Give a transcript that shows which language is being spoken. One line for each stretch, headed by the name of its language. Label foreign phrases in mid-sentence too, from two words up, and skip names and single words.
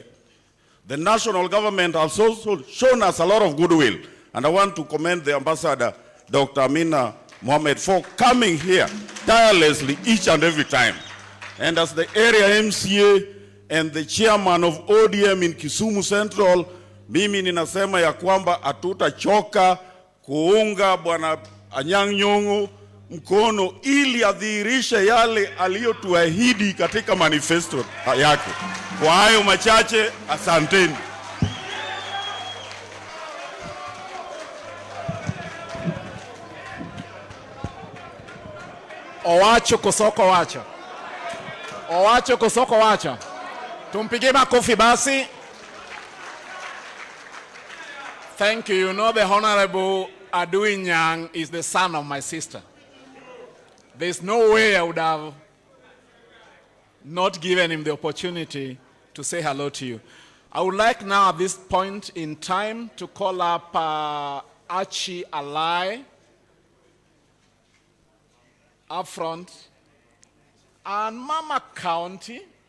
English: The national government has also shown us a lot of goodwill. And I want to commend the Ambassador, Dr. Amina Mohamed, for coming here tirelessly each and every time. And as the area MCA and the chairman of ODM in Kisumu Central,
Swahili: mimi ninasema ya kwamba hatutachoka kuunga Bwana Anyang' Nyong'o mkono ili adhihirishe yale aliyotuahidi katika manifesto yake. Kwa hayo machache, asanteni.
Luo (Kenya and Tanzania): Owacho kosoko wacho. Owacho kosoko wacho.
Swahili: Tumpigie makofi basi.
English: Thank you. You know the Honorable Adjaye Nyang is the son of my sister. There's no way I would have not given him the opportunity to say hello to you. I would like now at this point in time to call up Archie Adjaye up front, and Mama County.